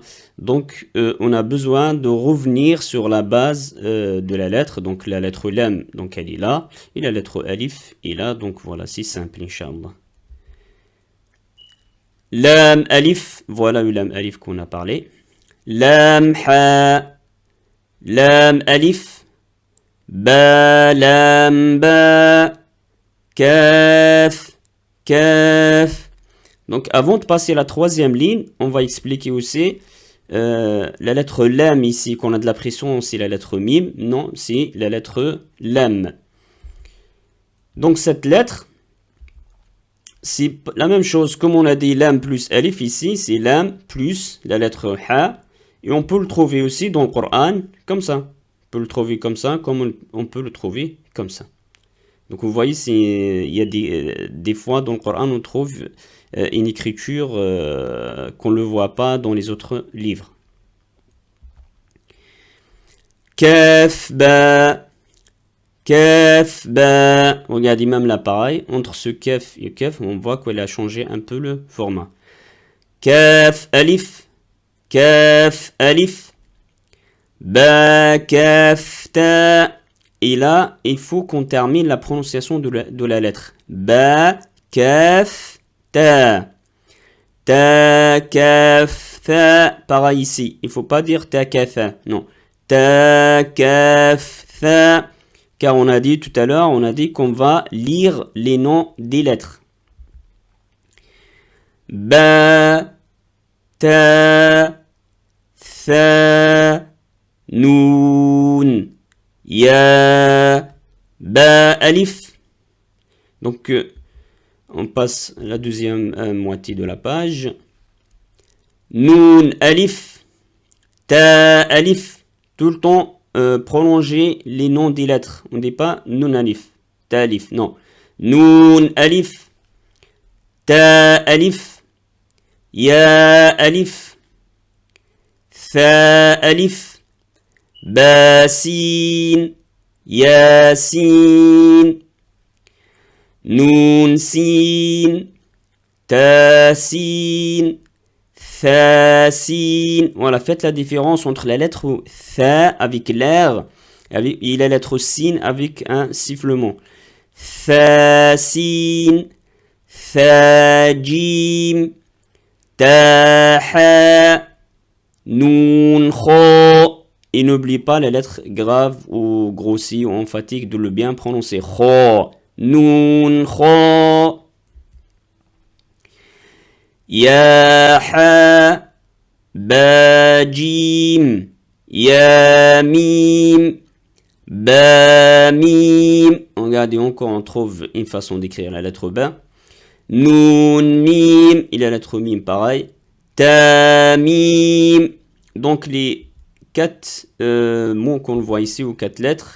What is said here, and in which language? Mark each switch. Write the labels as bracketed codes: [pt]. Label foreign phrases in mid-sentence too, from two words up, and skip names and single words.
[fr] Donc on a besoin de revenir sur la base de la lettre. Donc la lettre lam, donc elle est là, et la lettre alif est là. Donc voilà, c'est simple, Inch'Allah. [ar] لام ألف, [fr] voilà le [ar] لام ألف [fr] qu'on a parlé. [ar] لام حاء لام ألف با لام با كاف كاف. [fr] Donc avant de passer à la troisième ligne, on va expliquer aussi la lettre lam ici, qu'on a de la pression, c'est la lettre mim. Non, c'est la lettre lam. Donc cette lettre, c'est la même chose, comme on a dit lam plus alif ici, c'est lam plus la lettre ha. Et on peut le trouver aussi dans le Coran comme ça. On peut le trouver comme ça, comme on peut le trouver comme ça. Donc vous voyez, il y a des fois dans le Coran, on trouve une écriture qu'on ne le voit pas dans les autres livres. [ar] كاف با. كاف با. [fr] Regardez même là, pareil. Entre ce kaf et kaf, on voit qu'elle a changé un peu le format. [ar] كاف ألف كاف ألف با كاف تا. [fr] Et là, il faut qu'on termine la prononciation de la lettre. [ar] با كاف تا. تا كاف تا. [fr] Pareil ici. Il ne faut pas dire [ar] تا كاف, [fr] non. [ar] تا كاف تا. [fr] Car on a dit tout à l'heure, on a dit qu'on va lire les noms des lettres. [ar] با تا, ثا نون يا با ألف. [fr] Donc on passe à la deuxième moitié de la page. [ar] نون ألف تا ألف. [fr] Tout le temps prolonger les noms des lettres. On ne dit pas [ar] نون ألف تا ألف, [fr] non. [ar] نون ألف تا ألف يا ألف ثا ألف باسين ياسين نون سين تا سين طاسين. [fr] Voilà, faites la différence entre la lettre Tha avec l'air et la lettre Sin avec un sifflement. [ar] طاسين طاجيم طاها نون خو. [fr] Et n'oubliez pas la lettre grave ou grossie ou emphatique de le bien prononcer. [ar] خو نون خو يا حا با جيم, يا ميم با ميم. [fr] Regardez encore, on trouve une façon d'écrire la lettre ba. [ar] نون ميم, [fr] et la lettre mim pareil. [ar] تا ميم. [fr] Donc les 4 mots qu'on voit ici, ou 4 lettres.